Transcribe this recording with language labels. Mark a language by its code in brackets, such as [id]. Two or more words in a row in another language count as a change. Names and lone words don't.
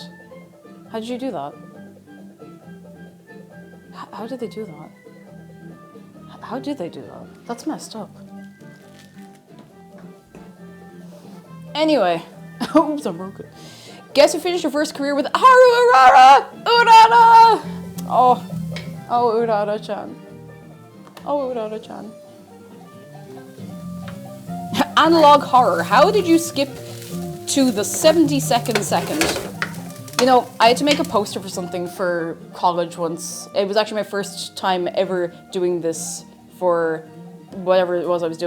[en] How did you do that? How did they do that? How did they do that? That's messed up. Anyway. Oops, I broke it. Guess who finished her first career with Haru Urara! Urara! Oh. Oh, Urara-chan. Oh, Urara-chan. Analog horror. How did you skip to the 70-second second? You know, I had to make a poster for something for college once. It was actually my first time ever doing this for whatever it was I was doing.